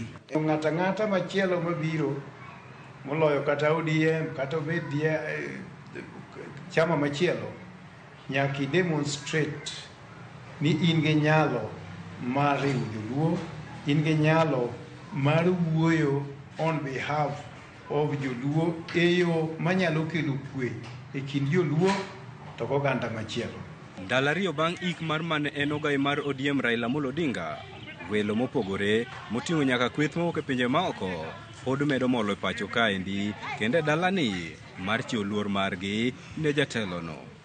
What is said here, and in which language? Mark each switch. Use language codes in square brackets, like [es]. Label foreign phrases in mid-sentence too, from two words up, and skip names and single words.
[luo] Ng'ata machielo mabiro moloyo kata ODM kata obedie chama machielo nyaki demonstrate ni in gi nyalo mar riwo joluo, in gi nyalo mar wuoyo [en] on behalf of [luo] joluo e yo manyalo kelo kwe e kind joluo to oganda machielo. Ndalo ariyo bang' ik mar mane en ogai mar ODM Raila Amolo Odinga, welo mopogore moting'o nyaka kweth mowuok e pinje maoko pod medo molo e pacho kaendi kendo e dalani mar chiwo luor margi ne jatelono.